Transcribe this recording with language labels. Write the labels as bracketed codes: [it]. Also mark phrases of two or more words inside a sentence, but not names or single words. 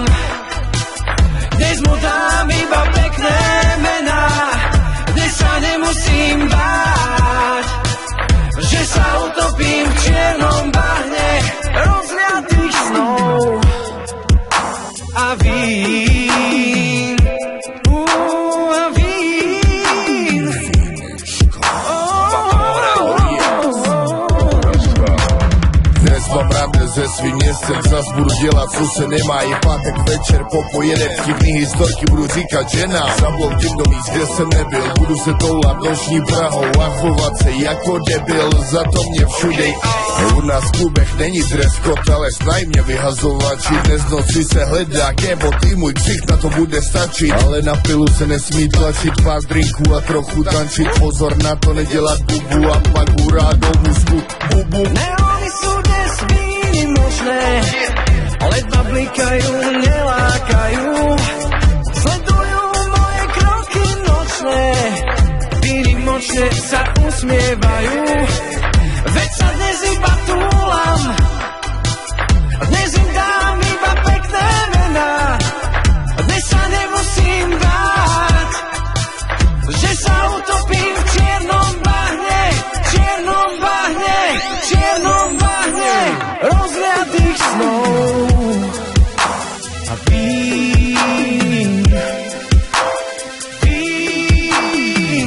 [sk] Dnes mu dám iba pekné mená, dnes sa nemusím báť, že sa utopím v čiernom bahne rozliatých snov a vín. A vín. [cs] Dnes mám rád ze svým městem, zas budu dělat, co se nemá. Je pátek večer, popojedem, vtipný historky budu říkat ženám. Zabloudím do míst, kde jsem nebyl, budu se toulat noční Prahou a chovat se jako debil, za to mě všude. U nás v klubech není dress code, ale snaj mě vyhazovači. Dnes noci se hledá kebo, ty můj křik na to bude stačit. Ale na pilu se nesmí tlačit, pár drinků a trochu tančit. Pozor na to nedělat bubu a pak hurá do mozku. Bubu. [sk] Neony sú dnes výnimočné, ledva blikajú, nelákajú. Sledujú moje kroky nočné, výnimočne sa usmievajú. Veď sa dnes iba túlam, dnes im dám iba pekné mená, dnes sa nemusím báť, že sa utopím v čiernom bahne, čiernom bahne, čiernom bahne rozliatých snov a vín, vín.